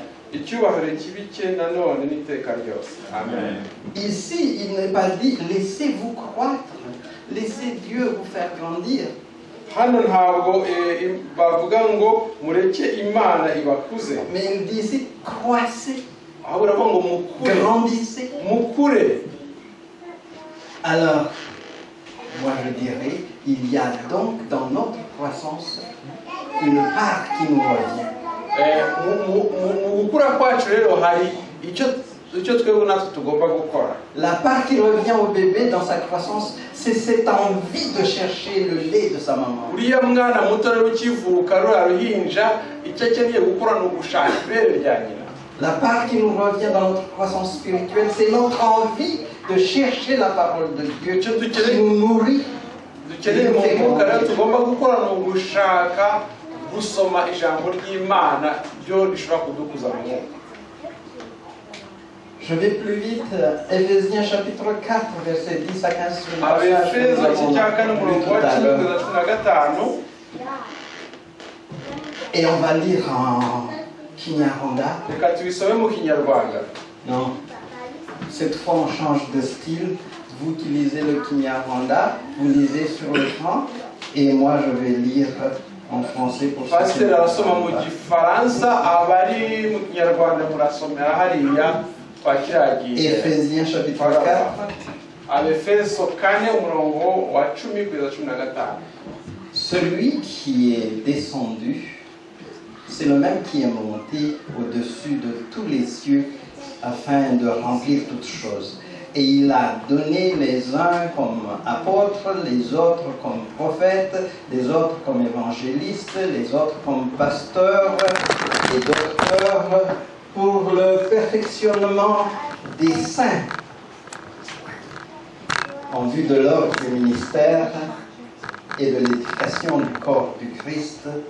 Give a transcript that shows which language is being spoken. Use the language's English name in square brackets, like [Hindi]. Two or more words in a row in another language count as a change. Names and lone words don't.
[Kinyarwanda] icyubahiro kibi cye nanone n'iteka ryose. Amen. [French] Ici, il n'est pas dit laissez-vous croître, laissez Dieu vous faire grandir. [Kinyarwanda] Hano ntabwo bavuga ngo mureke Imana ibakuze. [French] Mais il dit ici croissez, [Kinyarwanda] Ahubwo uravuga ngo mukure. [French] grandissez. [Kinyarwanda] Mukure. [French] Alors, moi je dirais, il y a donc dans notre croissance une part qui nous revient. [Kinyarwanda] Mu gukura kwacu rero hari icyo twebwe natwe tugomba gukora. [French] La part qui revient au bébé dans sa croissance, c'est cette envie de chercher le lait de sa maman. [Kinyarwanda] Uriya mwana muto rero ukivuka ruriya ruhinja icyo akeneye gukora ni ugushaka ibere rya nyina. [French] La part qui nous revient dans notre croissance spirituelle, c'est notre envie de chercher la parole de Dieu qui nous nourrit. [Kinyarwanda] Dukeneye mu mwuka rero tugomba gukora ni ugushaka gusoma ijambo ry'Imana ryo rishobora kudukuza mu mwuka. [French] Je vais plus vite. Éphésiens chapitre 4, verset 10 à 15. [Kinyarwanda] Abefeso igice cya kane umurongo wa 10-15. [French] Et on va lire en Kinyarwanda. [Kinyarwanda] Reka tubisome mu Kinyarwanda. [French] Non. Cette fois, on change de style. Vous qui lisez le Kinyarwanda, vous lisez sur l'écran. Et moi, je vais lire en français pour ceux qui [Kinyarwanda] Pasiteri arasoma mu Gifaransa, abari mu Kinyarwanda murasomera hariya kwa kiragiye. [French] Éphésiens chapitre 4. [Kinyarwanda] Abefeso kane umurongo wa 10-15. [French] Celui qui est descendu, c'est le même qui est monté au-dessus de tous les cieux afin de remplir toutes choses. Et il a donné les uns comme apôtres, les autres comme prophètes, les autres comme évangélistes, les autres comme pasteurs et docteurs pour le perfectionnement des saints en vue de l'œuvre du ministère et de l'édification du corps du Christ,